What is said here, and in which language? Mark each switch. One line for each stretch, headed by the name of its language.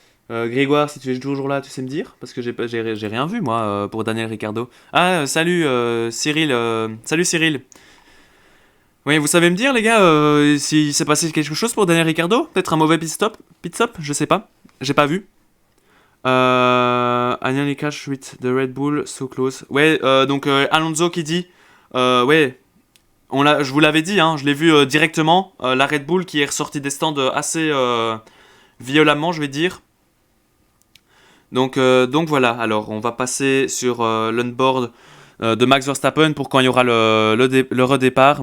French: Grégoire, si tu es toujours là, tu sais me dire? Parce que j'ai rien vu, moi, pour Daniel Ricciardo. Ah, salut Cyril. Salut Cyril. Oui, vous savez me dire, les gars, s'il s'est passé quelque chose pour Daniel Ricciardo? Peut-être un mauvais pit stop? Je sais pas. J'ai pas vu.
English: I nearly catch with the Red Bull so close.
French: Ouais, donc Alonso qui dit... ouais, je vous l'avais dit, hein, je l'ai vu directement. La Red Bull qui est ressortie des stands assez violemment, je vais dire. Donc voilà, alors on va passer sur l'onboard de Max Verstappen pour quand il y aura le redépart.